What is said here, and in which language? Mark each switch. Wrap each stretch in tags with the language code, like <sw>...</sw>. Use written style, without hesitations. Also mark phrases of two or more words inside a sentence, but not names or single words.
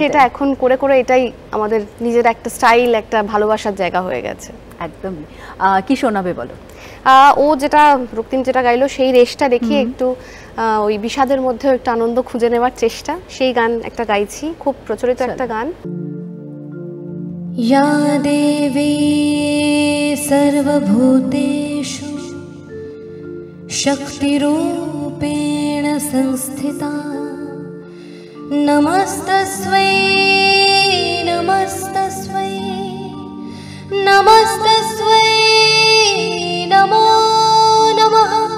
<bn>এটা এখন করে করে এটাই আমাদের নিজের একটা স্টাইল, একটা ভালোবাসার জায়গা হয়ে গেছে। একদম। কি শোনাবে বলো? ও যেটা রক্তিম যেটা গাইলো, সেই রেশটা দেখিয়ে একটু ওই বিষাদের মধ্যেও একটু আনন্দ খুঁজে নেওয়ার চেষ্টা, সেই গান একটা গাইছি, খুব প্রচলিত একটা গান।</bn> <sa>या देवी सर्वभूतेषु शक्तिरूपेण संस्थिता, नमस्तस्मै नमस्तस्मै नमस्तस्मै नमो नमः।</sa>